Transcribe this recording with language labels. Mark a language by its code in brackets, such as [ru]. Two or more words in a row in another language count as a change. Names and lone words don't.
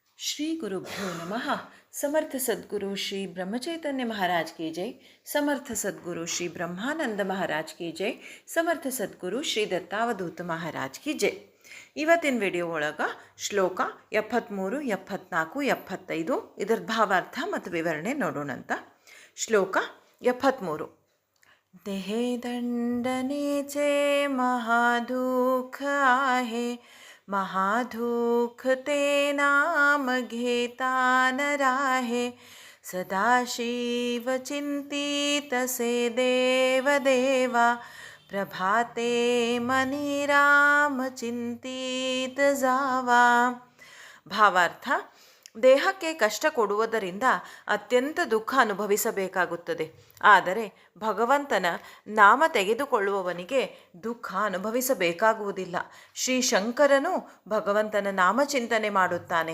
[sa] श्री गुरुभ्यो नमः। [hi] समर्थ सद्गुरु श्री ब्रह्मचैतन्य महाराज की जय। समर्थ सद्गुरु श्री ब्रह्मानंद महाराज की जय। समर्थ सद्गुरु श्री दत्तावधूत महाराज की जय. [kn] ಇವತ್ತಿನ ವಿಡಿಯೋ ಒಳಗೆ ಶ್ಲೋಕ 73, 74, 75 ಇದರ ಭಾವಾರ್ಥ ಮತ್ತು ವಿವರಣೆ ನೋಡೋಣಂತ. ಶ್ಲೋಕ 73. [mr] देहे दंडने चे महादुःख आहे, महादुःख ते नाम घेता न राहे, सदाशिव चिंतित से देव देवा, प्रभाते मनी राम चिंतित जावा. [kn] ಭಾವಾರ್ಥ: ದೇಹಕ್ಕೆ ಕಷ್ಟ ಕೊಡುವುದರಿಂದ ಅತ್ಯಂತ ದುಃಖ ಅನುಭವಿಸಬೇಕಾಗುತ್ತದೆ. ಆದರೆ ಭಗವಂತನ ನಾಮ ತೆಗೆದುಕೊಳ್ಳುವವನಿಗೆ ದುಃಖ ಅನುಭವಿಸಬೇಕಾಗುವುದಿಲ್ಲ. ಶ್ರೀ ಶಂಕರನು ಭಗವಂತನ ನಾಮಚಿಂತನೆ ಮಾಡುತ್ತಾನೆ.